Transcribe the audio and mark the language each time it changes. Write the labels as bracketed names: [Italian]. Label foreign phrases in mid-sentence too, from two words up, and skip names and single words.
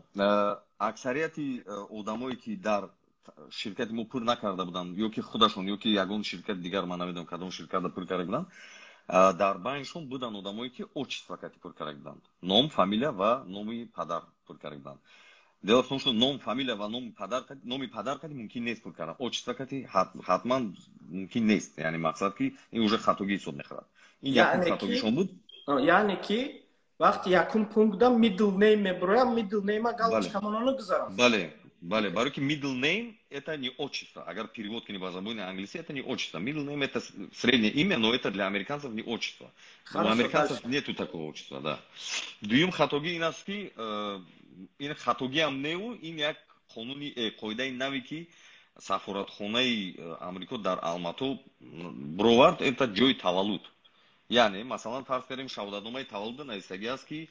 [Tajik] Аксарияти одамое ки дар ширкати мо пур накарда буданд, ё ки худашон ё ки ягон ширкати дигар, ман намедонам кадом ширкатда пур карда буданд, дар байншон буданд одамое ки отчество кати пур карда буданд. Ном, фамилия ва номи падар пур карда буданд. [Russian] Дело в том, что [Tajik] ном, фамилия ва номи падар кати мумкин нест пур кардан. Отчество кати ҳатман мумкин нест. Яъне мақсад ки ин уже хатогӣ ҳисоб мехӯрад. Ин якум хатогишон буд. Яъне ки вақти якум пунктда [English] middle name [Tajik] мебуроям, [English] middle name [Tajik] галочкамононо гузарам. Бале, барои ки [English] middle name [Russian] это не отчество. [Tajik] Агар перевод кинем [Russian] на забойный английский, это не отчество. [English] Middle name [Russian] это среднее имя, но это для американцев не отчество. У американцев нету такого отчества, да. [Tajik] Дуюм хатоги ин аст ки ин хатоги ам неу, ин як қонуни қоидаи нави ки сафоратхонаи Амрико дар Алмато бировард, это ҷои таваллуд. Яъне масалан фарз карем шаҳодатномаи таваллуда нависагӣ аст ки